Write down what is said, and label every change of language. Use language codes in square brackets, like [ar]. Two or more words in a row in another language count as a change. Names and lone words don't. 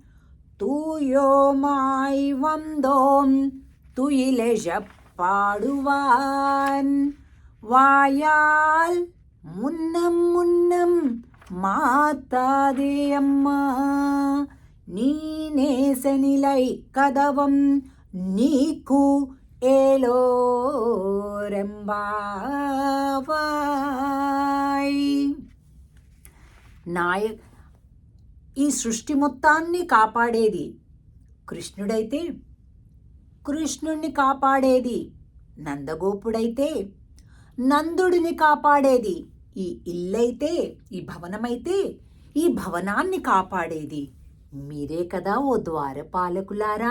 [ta] தூயோமாய் வந்தோம் துயிலெழ பாடுவான் வாயால் முன்னம் முன்னம் மாத்தாதே அம்மா நீநேசநிலை கதவம் நீக்கு ஏலோரெம்பாவாய். [te] ఈ సృష్టి మొత్తాన్ని కాపాడేది కృష్ణుడైతే, కృష్ణుణ్ణి కాపాడేది నందగోపుడైతే, నందుడిని కాపాడేది ఈ ఇల్లైతే, ఈ భవనమైతే, ఈ భవనాన్ని కాపాడేది మీరే కదా ఓ ద్వారపాలకులారా.